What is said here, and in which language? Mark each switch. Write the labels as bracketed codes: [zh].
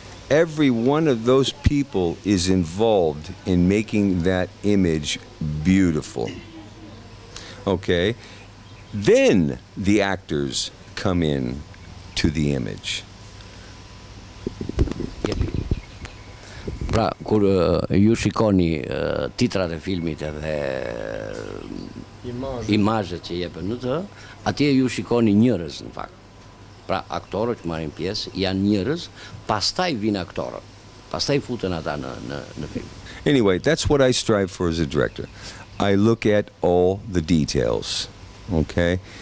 [en] Every one of those people is involved in making that image beautiful. Okay? Then the actors come in to the image. [sq] Pra, kur ju shikoni titrat e filmit edhe imazhet që jepen në të, atje ju shikoni njerëz në fakt. Pra, aktorët që marrin pjesë janë njerëz, pastaj vinë aktorët. Pastaj futen ata në film. [en] Anyway, that's what I strive for as a director. I look at all the details, okay?